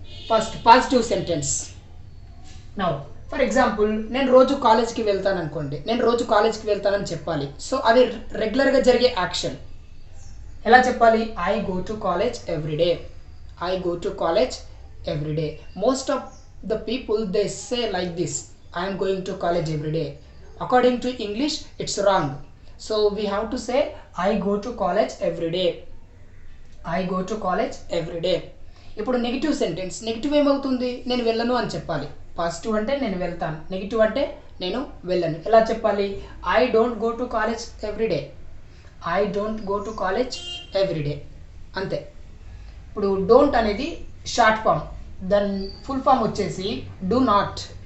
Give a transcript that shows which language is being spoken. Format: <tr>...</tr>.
<en>First positive sentence. Now for example,</en> <te>నేను రోజు కాలేజ్కి వెళ్తాను అనుకోండి. నేను రోజు కాలేజ్కి వెళ్తానని చెప్పాలి. సో అది రెగ్యులర్గా జరిగే యాక్షన్. ఎలా చెప్పాలి?</te> <en>I go to college every day. I go to college everyday. Most of the people they say like this, I am going to college every day. According to English it's wrong. So we have to say I go to college every day. I go to college every day.</en> <te>ఇప్పుడు negative sentence. Negative ఏమవుతుంది? నేను వెళ్ళను అని చెప్పాలి. Positive అంటే నేను వెళ్తాను, negative అంటే నేను వెళ్ళను. ఎలా చెప్పాలి?</te> <en>I don't go to college every day. I don't go to college every day,</en> <te>అంతే. ఇప్పుడు డోంట్ అనేది షార్ట్ ఫామ్, దాని ఫుల్ ఫామ్ వచ్చేసి డూ నాట్.</te>